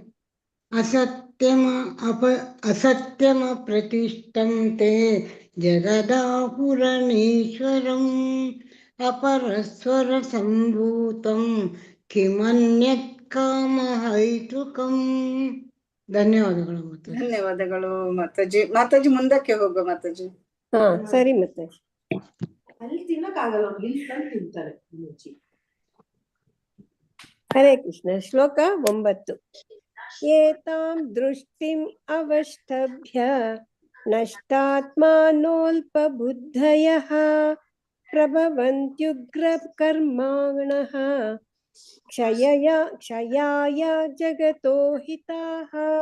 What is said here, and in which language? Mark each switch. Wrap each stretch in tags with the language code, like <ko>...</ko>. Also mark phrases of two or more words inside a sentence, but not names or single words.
<sa>ಅಸತ್ಯಮ ಪ್ರತಿಷ್ಠಂ ತೇ ಜಗದಾಹುರನೀಶ್ವರಂ ಅಪರಸ್ವರ ಸಂಭೂತಂ ಕಿಮನ್ಯತ್ ಕಾಮಹೈತುಕಂ.</sa> <kn>ಧನ್ಯವಾದಗಳು ಮಾತಾಜಿ. ಧನ್ಯವಾದಗಳು ಮಾತಾಜಿ. ಮಾತಾಜಿ ಮುಂದಕ್ಕೆ ಹೋಗೋ ಮಾತಾಜಿ. ಹಾ ಸರಿ ಮಾತಾಜಿ. ಅಲ್ಲಿ ತಿನ್ನಕ್ಕಾಗಲ್ಲ, ಇಲ್ಲಿ ತಂದು ತಿಂತಾರೆ.</kn> <sa>ಹರೇ ಕೃಷ್ಣ. ಶ್ಲೋಕ 9. ಏತಾಂ ದೃಷ್ಟಿಂ ಅವಷ್ಟಭ್ಯ ನಷ್ಟಾತ್ಮಾನೋಲ್ಪಬುದ್ಧಯಃ ಪ್ರಭವಂತ್ಯುಗ್ರ ಕರ್ಮಾಣಃ ಕ್ಷಯಾಯ ಜಗತೋ ಹಿತಾಃ.</sa>